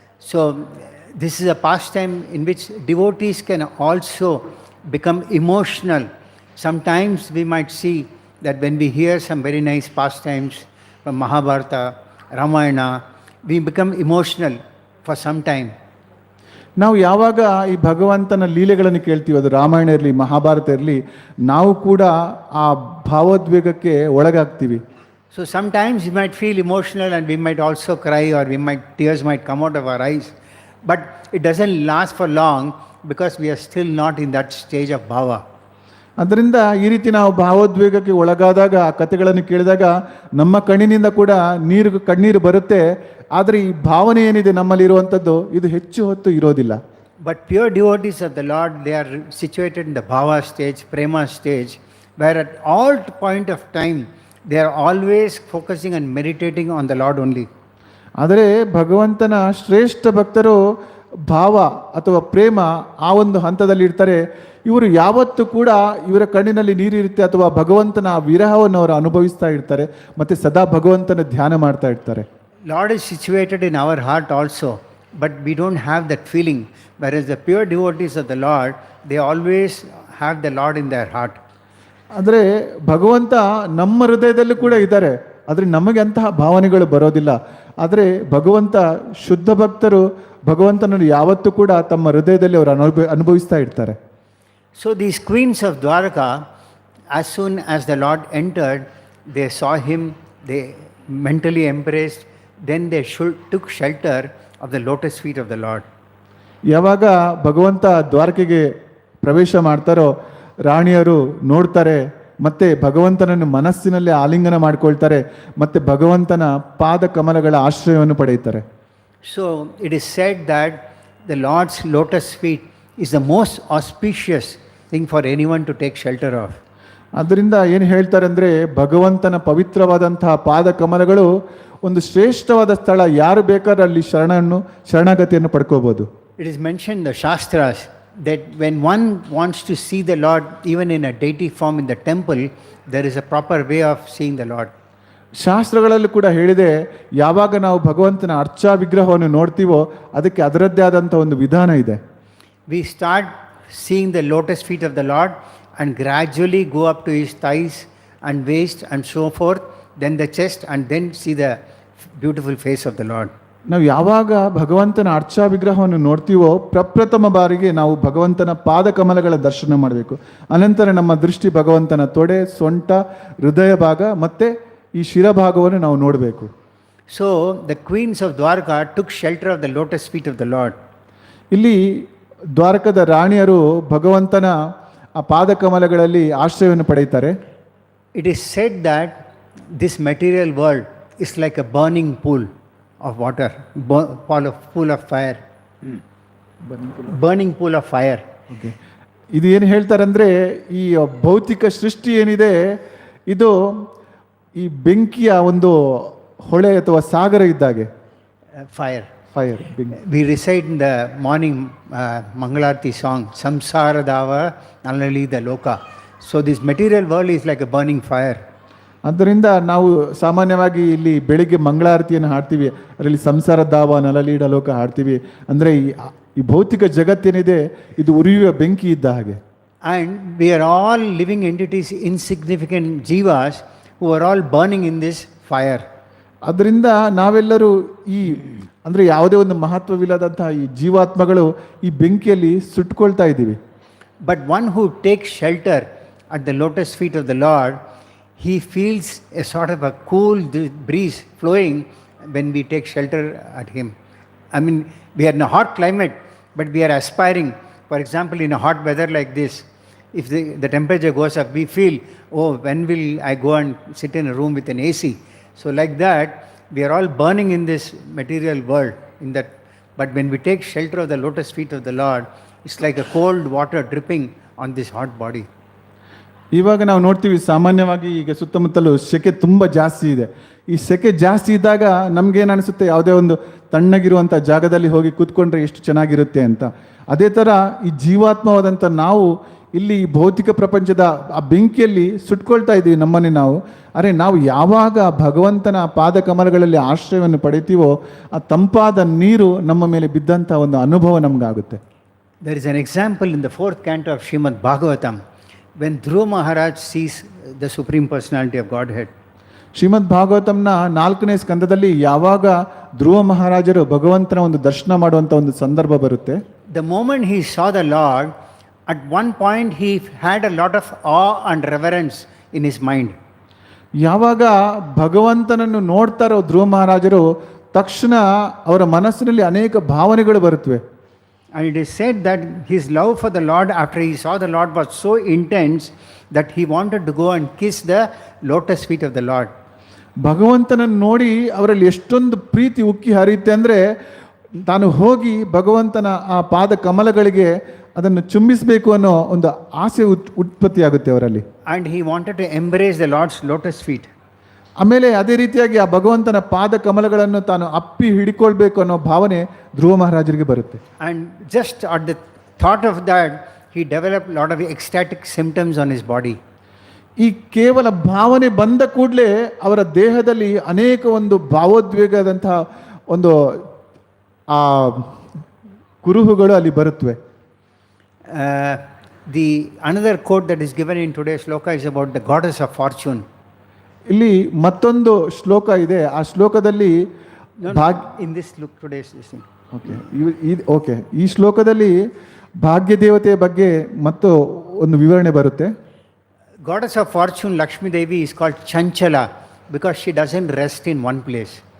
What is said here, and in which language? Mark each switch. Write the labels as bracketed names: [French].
[English] So this is a pastime in which devotees can also become emotional. Sometimes we might see that when we hear some very nice pastimes from Mahabharata, Ramayana, we become emotional for some time. [Kannada] ನಾವು ಯಾವಾಗ ಈ ಭಗವಂತನ ಲೀಲೆಗಳನ್ನು ಕೇಳ್ತೀವಿ, ಅದು ರಾಮಾಯಣ ಇರಲಿ ಮಹಾಭಾರತ ಇರಲಿ, ನಾವು ಕೂಡ ಆ ಭಾವೋದ್ವೇಗಕ್ಕೆ ಒಳಗಾಗ್ತೀವಿ. [English] So sometimes we might feel emotional and we might also cry, or tears might come out of our eyes. But it doesn't last for long because we are still not in that stage of bhava. [Kannada] ಅದರಿಂದ ಈ ರೀತಿ ನಾವು ಭಾವೋದ್ವೇಗಕ್ಕೆ ಒಳಗಾದಾಗ, ಆ ಕಥೆಗಳನ್ನು ಕೇಳಿದಾಗ ನಮ್ಮ ಕಣ್ಣಿನಿಂದ ಕೂಡ ಕಣ್ಣೀರು ಬರುತ್ತೆ. ಆದರೆ ಈ ಭಾವನೆ ಏನಿದೆ ನಮ್ಮಲ್ಲಿ ಇರುವಂಥದ್ದು, ಇದು ಹೆಚ್ಚು ಹೊತ್ತು ಇರೋದಿಲ್ಲ. [English] But pure devotees of the Lord, they are situated in the bhava stage, prema stage, where at all point of time they are always focusing and meditating on the Lord only. [Kannada] ಆದರೆ ಭಗವಂತನ ಶ್ರೇಷ್ಠ ಭಕ್ತರು ಭಾವ ಅಥವಾ ಪ್ರೇಮ ಆ ಒಂದು ಹಂತದಲ್ಲಿ ಇರ್ತಾರೆ. ಇವರು ಯಾವತ್ತೂ ಕೂಡ ಇವರ ಕಣ್ಣಿನಲ್ಲಿ ನೀರಿರುತ್ತೆ, ಅಥವಾ ಭಗವಂತನ ವಿರಹವನ್ನು ಅವರು ಅನುಭವಿಸ್ತಾ ಇರ್ತಾರೆ, ಮತ್ತು ಸದಾ ಭಗವಂತನ ಧ್ಯಾನ ಮಾಡ್ತಾ ಇರ್ತಾರೆ. [English] Lord is situated in our heart also, but we don't have that feeling. Whereas the pure devotees of the Lord, they always have the Lord in their heart. [Kannada] ಆದರೆ ಭಗವಂತ ನಮ್ಮ ಹೃದಯದಲ್ಲೂ ಕೂಡ ಇದ್ದಾರೆ, ಆದರೆ ನಮಗೆ ಅಂತಹ ಭಾವನೆಗಳು ಬರೋದಿಲ್ಲ. ಆದರೆ ಭಗವಂತ ಶುದ್ಧ ಭಕ್ತರು ಭಗವಂತನನ್ನು ಯಾವತ್ತೂ ಕೂಡ ತಮ್ಮ ಹೃದಯದಲ್ಲಿ ಅವರು ಅನುಭವಿಸ್ತಾ ಇರ್ತಾರೆ. [English] So these queens of Dwaraka, as soon as the Lord entered, they saw him, they mentally embraced, then they took shelter of the lotus feet of the Lord. [Kannada] ಯಾವಾಗ ಭಗವಂತ ದ್ವಾರಕೆಗೆ ಪ್ರವೇಶ ಮಾಡ್ತಾರೋ, ರಾಣಿಯರು ನೋಡ್ತಾರೆ, ಮತ್ತೆ ಭಗವಂತನನ್ನು ಮನಸ್ಸಿನಲ್ಲಿ ಆಲಿಂಗನ ಮಾಡ್ಕೊಳ್ತಾರೆ, ಮತ್ತೆ ಭಗವಂತನ ಪಾದ ಕಮಲಗಳ ಆಶ್ರಯವನ್ನು ಪಡೆಯುತ್ತಾರೆ. [English] So it is said that the Lord's lotus feet is the most auspicious thing for anyone to take shelter of. [Kannada] ಅದರಿಂದ ಏನು ಹೇಳ್ತಾರೆ ಅಂದರೆ, ಭಗವಂತನ ಪವಿತ್ರವಾದಂತಹ ಪಾದ ಕಮಲಗಳು ಒಂದು ಶ್ರೇಷ್ಠವಾದ ಸ್ಥಳ, ಯಾರು ಬೇಕಾದ್ರೆ ಅಲ್ಲಿ ಶರಣಾಗತಿಯನ್ನು ಪಡ್ಕೋಬಹುದು. [English] It is mentioned in the Shastras that when one wants to see the Lord, even in a deity form in the temple, there is a proper way of seeing the Lord. [Kannada] ಶಾಸ್ತ್ರಗಳಲ್ಲಿ ಕೂಡ ಹೇಳಿದೆ, ಯಾವಾಗ ನಾವು ಭಗವಂತನ ಅರ್ಚಾ ವಿಗ್ರಹವನ್ನು ನೋಡ್ತೀವೋ ಅದಕ್ಕೆ ಅದರದ್ದೇ ಆದಂಥ ಒಂದು ವಿಧಾನ ಇದೆ. [English] We start seeing the lotus feet of the Lord and gradually go up to his thighs and waist and so forth, then the chest, and then see the beautiful face of the Lord. [Kannada] ನಾವು ಯಾವಾಗ ಭಗವಂತನ ಅರ್ಚಾ ವಿಗ್ರಹವನ್ನು ನೋಡ್ತೀವೋ ಪ್ರಪ್ರಥಮ ಬಾರಿಗೆ ನಾವು ಭಗವಂತನ ಪಾದ ಕಮಲಗಳ ದರ್ಶನ ಮಾಡಬೇಕು. ಅನಂತರ ನಮ್ಮ ದೃಷ್ಟಿ ಭಗವಂತನ ತೊಡೆ, ಸೊಂಟ, ಹೃದಯ ಭಾಗ ಮತ್ತೆ ಈ ಶಿರಭಾಗವನ್ನು ನಾವು ನೋಡಬೇಕು. [English] So the queens of Dwarka took shelter of the lotus feet of the Lord. [Kannada] ಇಲ್ಲಿ ದ್ವಾರಕದ ರಾಣಿಯರು ಭಗವಂತನ ಆ ಪಾದ ಕಮಲಗಳಲ್ಲಿ ಆಶ್ರಯವನ್ನು ಪಡೆಯುತ್ತಾರೆ. [English] It is said that this material world is like a burning pool of water, pool of fire. Burning pool of fire. Okay. [Kannada] ಇದು ಏನು ಹೇಳ್ತಾರಂದ್ರೆ ಈ ಭೌತಿಕ ಸೃಷ್ಟಿ ಏನಿದೆ ಇದು ಈ ಬೆಂಕಿಯ ಒಂದು ಹೊಳೆ ಅಥವಾ ಸಾಗರ ಇದ್ದಾಗೆ. [English] Fire. [Kannada] ಫೈರ್, ಬೆಂಕಿ. [English] We recite in the morning Mangalarti song, Samsara Dava Nalali the Loka. So this material world is like a burning fire. [Kannada] ಆದ್ದರಿಂದ ನಾವು ಸಾಮಾನ್ಯವಾಗಿ ಇಲ್ಲಿ ಬೆಳಿಗ್ಗೆ ಮಂಗಳಾರತಿಯನ್ನು ಹಾಡ್ತೀವಿ, ಅದರಲ್ಲಿ ಸಂಸಾರ ದಾವ ನಲಲೀಡ ಲೋಕ ಹಾಡ್ತೀವಿ. ಅಂದರೆ ಈ ಭೌತಿಕ ಜಗತ್ತೇನಿದೆ ಇದು ಉರಿಯುವ ಬೆಂಕಿ ಇದ್ದ ಹಾಗೆ. [English] And we are all living entities, insignificant jivas who are all burning in this fire. ಅದರಿಂದ ನಾವೆಲ್ಲರೂ ಈ ಅಂದರೆ ಯಾವುದೇ ಒಂದು ಮಹತ್ವವಿಲ್ಲದಂತಹ ಈ ಜೀವಾತ್ಮಗಳು ಈ ಬೆಂಕಿಯಲ್ಲಿ ಸುಟ್ಕೊಳ್ತಾ ಇದ್ದೀವಿ. But one who takes shelter at the lotus feet of the Lord, he feels a sort of a cool breeze flowing when we take shelter at him. I mean, we are in a hot climate, but we are aspiring. For example, in a hot weather like this, if the temperature goes up, we feel, oh, when will I go and sit in a room with an AC? So like that, we are all burning in this material world. But when we take shelter of the lotus feet of the Lord, it's like a cold water dripping on this hot body. [Kannada] ಇವಾಗ ನಾವು ನೋಡ್ತೀವಿ ಸಾಮಾನ್ಯವಾಗಿ ಈಗ ಸುತ್ತಮುತ್ತಲು ಸೆಕೆ ತುಂಬ ಜಾಸ್ತಿ ಇದೆ. ಈ ಸೆಕೆ ಜಾಸ್ತಿ ಇದ್ದಾಗ ನಮ್ಗೇನು ಅನಿಸುತ್ತೆ, ಯಾವುದೇ ಒಂದು ತಣ್ಣಗಿರುವಂಥ ಜಾಗದಲ್ಲಿ ಹೋಗಿ ಕೂತ್ಕೊಂಡ್ರೆ ಎಷ್ಟು ಚೆನ್ನಾಗಿರುತ್ತೆ ಅಂತ. ಅದೇ ಥರ ಈ ಜೀವಾತ್ಮವಾದಂಥ ನಾವು ಇಲ್ಲಿ ಭೌತಿಕ ಪ್ರಪಂಚದ ಆ ಬೆಂಕಿಯಲ್ಲಿ ಸುಟ್ಕೊಳ್ತಾ ಇದ್ದೀವಿ ನಮ್ಮನ್ನೇ ನಾವು. ಅರೆ ನಾವು ಯಾವಾಗ ಭಗವಂತನ ಪಾದ ಕಮಲಗಳಲ್ಲಿ ಆಶ್ರಯವನ್ನು ಪಡಿತೀವೋ ಆ ತಂಪಾದ ನೀರು ನಮ್ಮ ಮೇಲೆ ಬಿದ್ದಂಥ ಒಂದು ಅನುಭವ ನಮಗಾಗುತ್ತೆ. [English] There is an example in the 4th canto of Srimad Bhagavatam when Dhruva Maharaj sees the Supreme Personality of Godhead. [Kannada] ಶ್ರೀಮದ್ ಭಾಗವತಂನ 4ನೇ ಸ್ಕಂದದಲ್ಲಿ ಯಾವಾಗ ಧ್ರುವ ಮಹಾರಾಜರು ಭಗವಂತನ ಒಂದು ದರ್ಶನ ಮಾಡುವಂಥ ಒಂದು ಸಂದರ್ಭ ಬರುತ್ತೆ. [English] The moment he saw the Lord, at one point he had a lot of awe and reverence in his mind. [Kannada] ಯಾವಾಗ ಭಗವಂತನನ್ನು ನೋಡ್ತಾರೋ ಧ್ರುವ ಮಹಾರಾಜರು, ತಕ್ಷಣ ಅವರ ಮನಸ್ಸಿನಲ್ಲಿ ಅನೇಕ ಭಾವನೆಗಳು ಬರುತ್ತವೆ. [English] And it is said that his love for the Lord after he saw the Lord was so intense that he wanted to go and kiss the lotus feet of the Lord. [Kannada] ಭಗವಂತನನ್ನು ನೋಡಿ ಅವರಲ್ಲಿ ಎಷ್ಟೊಂದು ಪ್ರೀತಿ ಉಕ್ಕಿ ಹರಿಯುತ್ತೆ ಅಂದರೆ ತಾನು ಹೋಗಿ ಭಗವಂತನ ಆ ಪಾದ ಕಮಲಗಳಿಗೆ ಅದನ್ನು ಚುಂಬಿಸಬೇಕು ಅನ್ನೋ ಒಂದು ಆಸೆ ಉತ್ಪತ್ತಿಯಾಗುತ್ತೆ ಅವರಲ್ಲಿ. [English] And he wanted to embrace the Lord's lotus feet. [Kannada] ಆಮೇಲೆ ಅದೇ ರೀತಿಯಾಗಿ ಆ ಭಗವಂತನ ಪಾದ ಕಮಲಗಳನ್ನು ತಾನು ಅಪ್ಪಿ ಹಿಡಿಕೊಳ್ಬೇಕು ಅನ್ನೋ ಭಾವನೆ ಧ್ರುವ ಮಹಾರಾಜರಿಗೆ ಬರುತ್ತೆ. [English] And just at the thought of that, he developed a lot of ecstatic symptoms on his body. [Kannada] ಈ ಕೇವಲ ಭಾವನೆ ಬಂದ ಕೂಡಲೇ ಅವರ ದೇಹದಲ್ಲಿ ಅನೇಕ ಒಂದು ಭಾವೋದ್ವೇಗದಂತಹ ಒಂದು ಆ ಕುರುಹುಗಳು ಅಲ್ಲಿ ಬರುತ್ತವೆ. [English] The another quote that is given in today's shloka is about the goddess of fortune. [Kannada] ಇಲ್ಲಿ ಮತ್ತೊಂದು ಶ್ಲೋಕ ಇದೆ. ಆ ಶ್ಲೋಕದಲ್ಲಿ [English] In this look today's thing. [Kannada] Okay ಈ ಶ್ಲೋಕದಲ್ಲಿ ಭಾಗ್ಯ ದೇವತೆಯ ಬಗ್ಗೆ ಮತ್ತು ಒಂದು ವಿವರಣೆ ಬರುತ್ತೆ. [English] Goddess of fortune Lakshmi Devi is called Chanchala because she doesn't rest in one place.